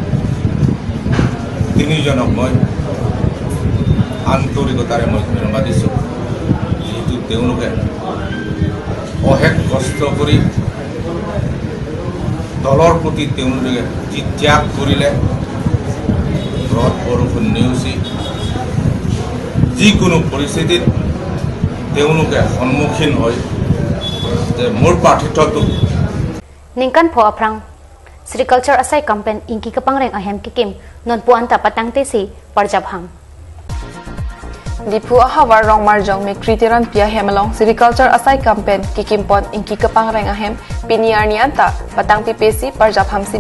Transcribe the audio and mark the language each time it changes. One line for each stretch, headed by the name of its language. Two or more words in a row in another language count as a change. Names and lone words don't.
Assamese: তিনিজনক মই আন্তৰিকতাৰে মই ধন্যবাদ দিছোঁ যিহেতু তেওঁলোকে অশেষ কষ্ট কৰি দলৰ প্ৰতি তেওঁলোকে যি ত্যাগ কৰিলে ৰদ বৰষুণ নেওচি যিকোনো পৰিস্থিতিত তেওঁলোকে সন্মুখীন হয় যে মোৰ প্ৰাৰ্থিত্বটো
Karbi: Ningkan po aprang Agriculture asai campaign inki kapangreng ahem kikim non puanta patang tesi parjabham Dipu ahawar rong marjong me kriteran pia hemalong Agriculture asai campaign kikim pon inki kapangreng ahem piniar nianta patang pipesi parjabham si